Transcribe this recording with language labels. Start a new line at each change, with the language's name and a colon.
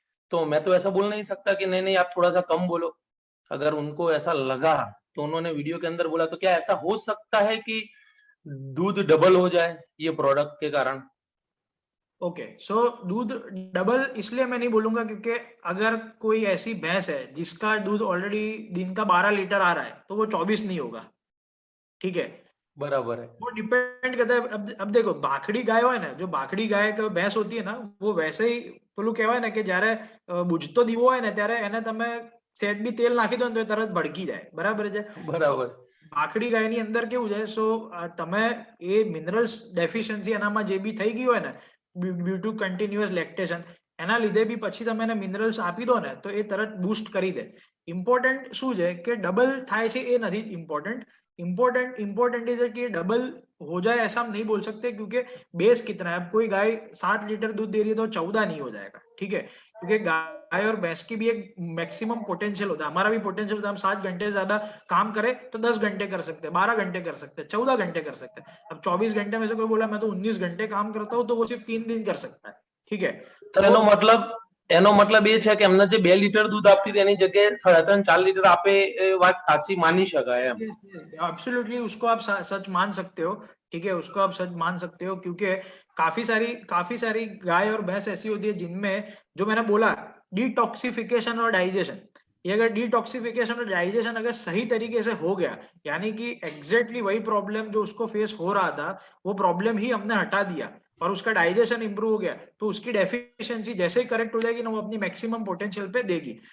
Hindi: तो मैं तो ऐसा बोल नहीं सकता कि नहीं नहीं आप थोड़ा सा कम बोलो। अगर उनको ऐसा लगा तो उन्होंने वीडियो के अंदर बोला, तो क्या ऐसा हो सकता है कि दूध डबल हो जाए ये प्रोडक्ट के कारण? ओके, सो दूध डबल इसलिए मैं नहीं बोलूंगा क्योंकि अगर कोई ऐसी भैंस है जिसका दूध ऑलरेडी दिन का 12 लीटर आ रहा है तो वो 24 नहीं होगा, ठीक है। बराबर है। वो डिपेंड करता है। अब देखो भाखड़ी गाय है ना, जो भाखड़ी गाय का भैंस होती है ना, वो वैसे ही
Gujarati: પેલું કહેવાય ને કે જ્યારે બુજતો દીવો હોય ને ત્યારે એને તમે સહેજ બી તેલ નાખી દો ને તો એ તરત ભડકી જાય, બરાબર છે। બરાબર। ભાખડી ગાયની અંદર કેવું છે, સો તમે એ મિનરલ્સ ડેફિશિયન્સી એનામાં જે બી થઈ ગઈ હોય ને ડ્યુ ટુ કન્ટિન્યુઅસ લેક્ટેશન, એના લીધે બી પછી તમે એને મિનરલ્સ આપી દો ને તો એ તરત બૂસ્ટ કરી દે। ઇમ્પોર્ટન્ટ શું છે કે डबल થાય છે એ નથી
Hindi: इम्पोर्टेंट, इम्पोर्टेंट इज कि डबल हो जाए ऐसा हम नहीं बोल सकते क्योंकि बेस कितना है। अब कोई गाय 7 लीटर दूध दे रही है तो 14 नहीं हो जाएगा, ठीक है, क्योंकि गाय और भैंस की भी एक मैक्सिमम पोटेंशियल होता है। हमारा भी पोटेंशियल होता है, हम 7 घंटे से ज्यादा काम करें तो 10 घंटे कर सकते हैं, 12 घंटे कर सकते हैं, 14 घंटे कर सकते हैं। अब 24 घंटे में से कोई बोला मैं तो 19 घंटे काम करता हूँ तो वो सिर्फ 3 दिन कर सकता है, ठीक है।
Gujarati: तो એનો મતલબ એ છે કે એમને જે 2 લીટર दूध આપતી હતી એની જગ્યાએ 3.5-4 लीटर આપે એ વાત સાચી માની શકાય એમ।
Hindi: एब्सोल्युटली उसको आप सच मान सकते हो, ठीक है, उसको आप सच मान सकते हो क्योंकि काफी सारी गाय और भैंस ऐसी होती है जिनमें जो मैंने बोला डिटॉक्सिफिकेशन और डाइजेशन, ये अगर डिटॉक्सिफिकेशन और डाइजेशन अगर सही तरीके से हो गया, यानी कि एग्जैक्टली वही प्रॉब्लम जो उसको फेस हो रहा था वो प्रॉब्लम ही हमने हटा दिया और उसका डाइजेशन इंप्रूव हो गया, तो उसकी डेफिशिएंसी जैसे ही करेक्ट हो जाएगी ना वो अपनी मैक्सिमम पोटेंशियल पे देगी।